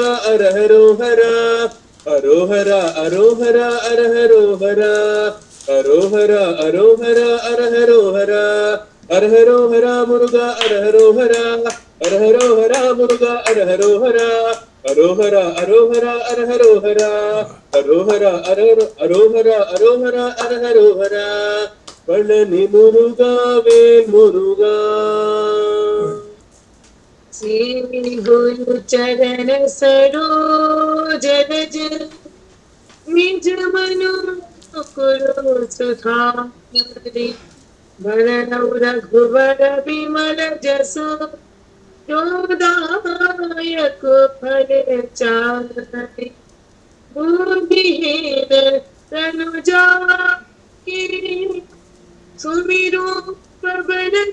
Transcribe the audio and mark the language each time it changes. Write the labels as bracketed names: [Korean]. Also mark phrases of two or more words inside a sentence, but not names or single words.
[Tamil] அரஹரோ ஹரா அரோஹரா அரோஹரா அரஹரோ ஹரா அரோஹரா அரோஹரா அரஹரோ ஹரா அரஹரோ ஹரா முருகா அரஹரோ ஹரா அரஹரோ ஹரா முருகா அரஹரோ ஹரா அரோஹரா அரோஹரா அரஹரோ ஹரா அரோஹரா அரோஹரா அரோஹரா அரஹரோ ஹரா பழனி முருகா வேல் முருகா [Awadhi] श्री गुरु चरण सरोज रज निज मनु कुरु सुधारि वरणौ रघुवर विमल जसु जोदायक फल चारि बुद्धिहीन तनु जाकी सुमिरो पवन